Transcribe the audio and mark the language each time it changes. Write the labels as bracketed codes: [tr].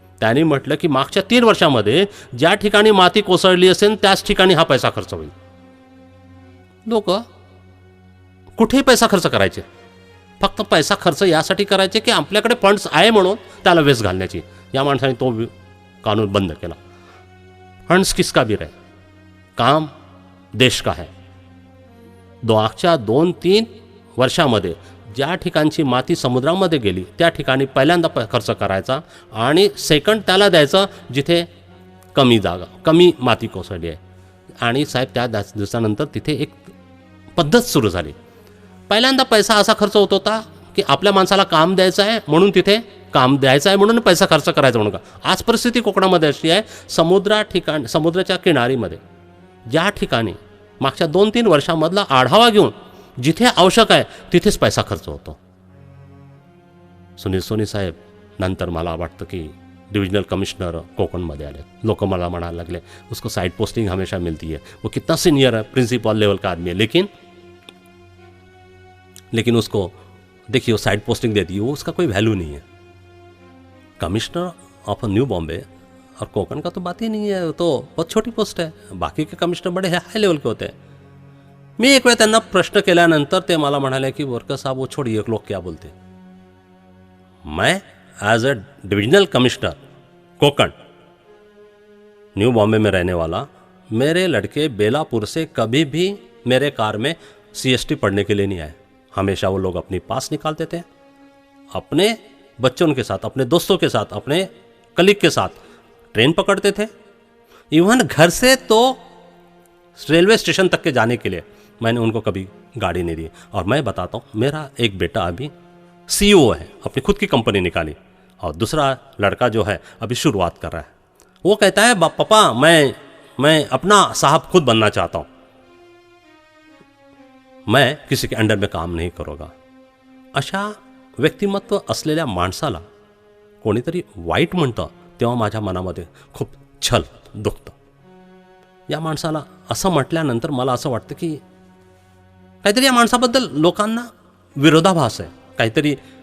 [mr] त्यांनी म्हटलं की मागच्या 3 वर्षामध्ये ज्या ठिकाणी माती कोसळली असेल त्याच ठिकाणी हा पैसा खर्च होईल. लोक कुठेही पैसा खर्च करायचे, फक्त पैसा खर्च यासाठी करायचे की आपल्याकडे फंड्स आहे म्हणून त्याला वेस्ट घालण्याची. या माणसाने तो कानून बंद केला. फंड्स किसका भी रहे, काम देश का है. मागच्या 2-3 वर्षामध्ये ज्या ठिकाणची माती समुद्रामध्ये गेली त्या ठिकाणी पहिल्यांदा खर्च करायचा आणि सेकंड त्याला द्यायचं जिथे कमी माती कोसळली आहे. आणि साहेब त्या दिवसानंतर तिथे एक पद्धत सुरू झाली. पहिल्यांदा पैसा असा खर्च होत होता की आपल्या माणसाला काम द्यायचं आहे म्हणून तिथे काम द्यायचं आहे म्हणून पैसा खर्च करायचा म्हणून का. आज परिस्थिती कोकणामध्ये अशी आहे, समुद्राच्या किनारीमध्ये ज्या ठिकाणी मागच्या 2-3 वर्षामधला आढावा घेऊन जिथे आवश्यक आहे तिथेच पैसा खर्च होतो. सुनील सोनी साहेब नंतर मला वाटतं की डिविजनल कमिश्नर कोकणमध्ये आले. लोक मला म्हणायला लागले [hi] उसको साइड पोस्टिंग हमेशा मिलती है, वो कितना सीनियर है, प्रिंसिपल लेवल का आदमी है, लेकिन उसको देखिए वो साइड पोस्टिंग देती है, वो उसका कोई वैल्यू नहीं है. कमिश्नर ऑफ न्यू बॉम्बे और कोकण का तो बात ही नहीं है, तो बहुत छोटी पोस्ट है. बाकी के कमिश्नर बड़े हाई लेवल के होते हैं. [mr] मी एक वेळ त्यांना प्रश्न केल्यानंतर ते मला म्हणाले की बोरकर साहब [hi] वो छोड़िए, लोग क्या बोलते. मैं as a divisional commissioner Konkan new Bombay में रहने वाला, मेरे लड़के बेलापुर से कभी भी मेरे कार में CST पढ़ने के लिए नहीं आए. हमेशा वो लोग अपनी पास निकालते थे, अपने बच्चों के साथ, अपने दोस्तों के साथ, अपने कलीग के साथ ट्रेन पकड़ते थे. इवन घर से तो रेलवे स्टेशन तक के जाने के लिए मैंने उनको कभी गाड़ी नहीं दी. और मैं बताता हूँ, मेरा एक बेटा अभी CEO है, अपनी खुद की कंपनी निकाली, और दूसरा लड़का जो है अभी शुरुआत कर रहा है. वो कहता है पापा मैं अपना साहब खुद बनना चाहता हूँ, मैं किसी के अंडर में काम नहीं करूँगा. [mr] अशा व्यक्तिमत्व असलेल्या माणसाला कोणीतरी वाईट म्हणतं तेव्हा माझ्या मनामध्ये खूप छल दुखतं. या माणसाला असं म्हटल्यानंतर मला असं वाटतं की काहीतरी या माणसाबद्दल लोकांना विरोधाभास आहे काहीतरी.